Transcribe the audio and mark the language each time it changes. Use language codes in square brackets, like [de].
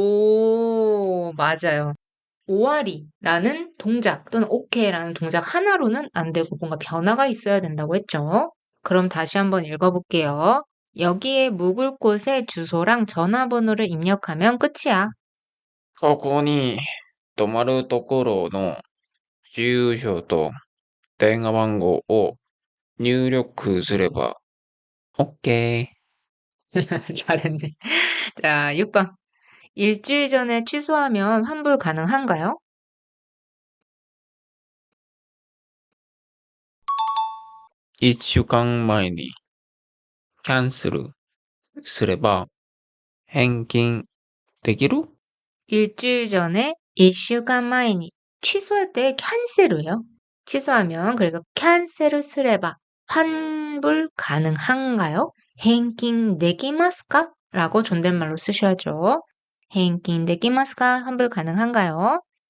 [ko] 오, 맞아요. 오아리라는 동작 또는 오케이라는 동작 하나로는 안 되고 뭔가 변화가 있어야 된다고 했죠. 그럼 다시 한번 읽어볼게요. 여기에 묵을 곳의 주소랑 전화번호를 입력하면 끝이야. [ja] ここに泊まるところの住所と電話番号を入力すれば OK。 [ko] 잘했네. 자, 6번. 일주일 전에 취소하면 환불 가능한가요? [ja] 1週間前にキャンセルすれば返金できる？ [ko] 일주일 전에 [ja] 1週間前に [ko] 취소할 때 캔슬이에요. 취소하면 그래서 캔슬すれば 환불 가능한가요? [ja] 返金 できますか? [ko] 라고 존댓말로 쓰셔야죠. [ja] 返金 できますか? [ko] 환불 가능한가요?